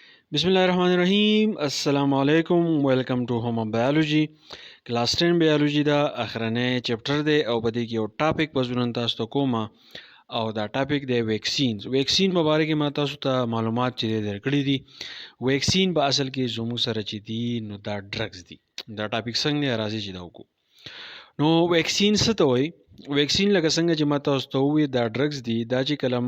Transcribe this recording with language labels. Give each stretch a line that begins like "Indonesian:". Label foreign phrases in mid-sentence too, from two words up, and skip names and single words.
Arabic: بسم الله الرحمن الرحيم السلام عليكم
English: welcome to home biology class 10 biology
Pashto: دا اخرنه چپټر دی او په دې کې یو ټاپک پزورن تاسو ته کومه او دا ټاپک دی ویکسین مبارک ما تاسو ته معلومات چې درکړي دي ویکسین په اصل کې زمو سره چې دي نو دا ډرګز دي دا ټاپک څنګه راځي چې دا وکړو نو ویکسین څه ته وایي ویکسین لکه څنګه چې ما تاسو ته وویل دا ډرګز دي دا چې کله موږ